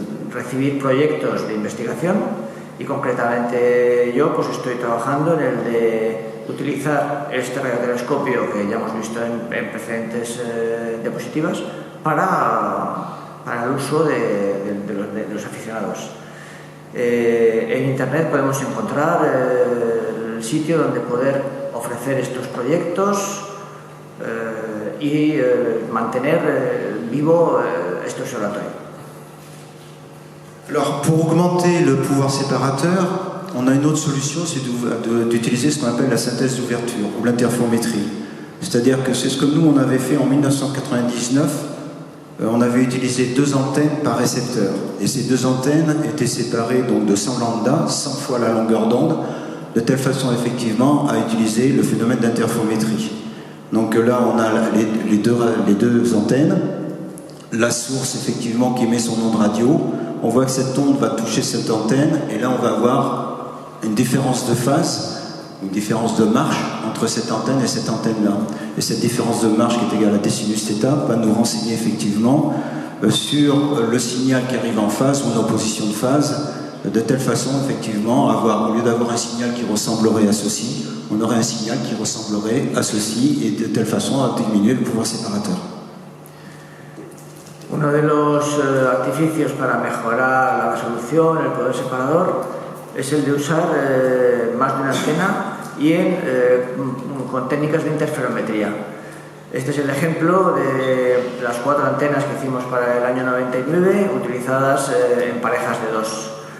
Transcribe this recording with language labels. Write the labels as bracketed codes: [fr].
[es] recibir proyectos de investigación y concretamente yo pues estoy trabajando en el de utilizar este radiotelescopio que ya hemos visto en precedentes diapositivas para el uso de los aficionados. En internet podemos encontrar el sitio donde poder ofrecer estos proyectos y mantener vivo este observatorio. [fr] Alors, pour augmenter le pouvoir séparateur, on a une autre solution, c'est d'utiliser ce qu'on appelle la synthèse d'ouverture ou l'interférométrie. C'est-à-dire que c'est ce que nous, on avait fait en 1999. On avait utilisé 2 antennes par récepteur. Et ces 2 antennes étaient séparées donc, de 100 lambda, 100 fois la longueur d'onde, de telle façon, effectivement, à utiliser le phénomène d'interférométrie. Donc là, on a les deux antennes, la source, effectivement, qui émet son onde radio. On voit que cette onde va toucher cette antenne et là on va avoir une différence de phase une différence de marche entre cette antenne et cette antenne-là. Et cette différence de marche qui est égale à désinus θ va nous renseigner effectivement sur le signal qui arrive en phase ou en opposition de phase, de telle façon effectivement au lieu d'avoir un signal qui ressemblerait à ceci, on aurait un signal qui ressemblerait à ceci et de telle façon à diminuer le pouvoir séparateur. [es] Uno de los artificios para mejorar la resolución, el poder separador, es el de usar más de una antena y con técnicas de interferometría. Este es el ejemplo de las 4 antenas que hicimos para el año 99, utilizadas en parejas de 2.